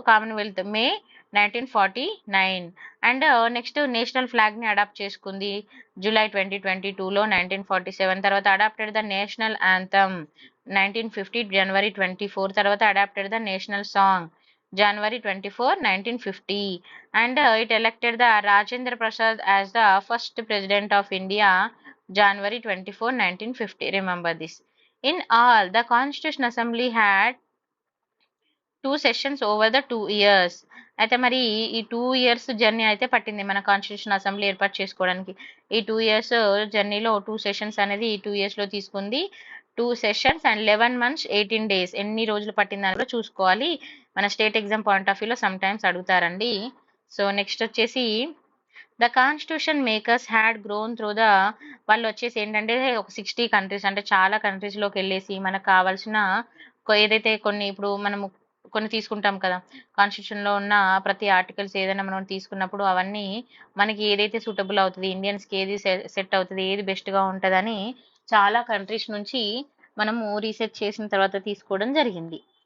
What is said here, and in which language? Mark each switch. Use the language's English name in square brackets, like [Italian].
[English] Commonwealth May 1949. And next national flag ని adopt చేసుకుంది July 2022లో. 1947 తర్వాత adopted the national anthem 1950 January 24. తర్వాత adopted the national song January 24, 1950. And it elected the Rajendra Prasad as the first president of India January 24, 1950. Remember this. In all, the Constitution Assembly had 2 sessions over the 2 years. [Telugu] అయితే మరి ఈ 2 years journey అయితే పట్టింది మన constitution assembly ఏర్పాటు చేసుకోవడానికి. ఈ 2 years జర్నీలో 2 సెషన్స్ అనేది ఈ 2 years లో తీసుకుంది. [English] 2 sessions and 11 months 18 days. [Telugu] ఎన్ని రోజులు పట్టిందని కూడా చూసుకోవాలి. మన స్టేట్ ఎగ్జామ్ పాయింట్ ఆఫ్ వ్యూలో సమ్ టైమ్స్ అడుగుతారండి. సో నెక్స్ట్ వచ్చేసి [English] the constitution makers had grown through the, [Telugu] వాళ్ళు వచ్చేసి ఏంటంటే ఒక 60 కంట్రీస్ అంటే చాలా కంట్రీస్లోకి వెళ్ళేసి మనకు కావాల్సిన ఏదైతే ఇప్పుడు మనము కొన్ని తీసుకుంటాం కదా, కాన్స్టిట్యూషన్లో ఉన్న ప్రతి ఆర్టికల్స్ ఏదైనా మనం తీసుకున్నప్పుడు అవన్నీ మనకి ఏదైతే సూటబుల్ అవుతుంది, ఇండియన్స్కి ఏది సెట్ అవుతుంది, ఏది బెస్ట్గా ఉంటుందని చాలా కంట్రీస్ నుంచి మనము రీసెర్చ్ చేసిన తర్వాత తీసుకోవడం జరిగింది.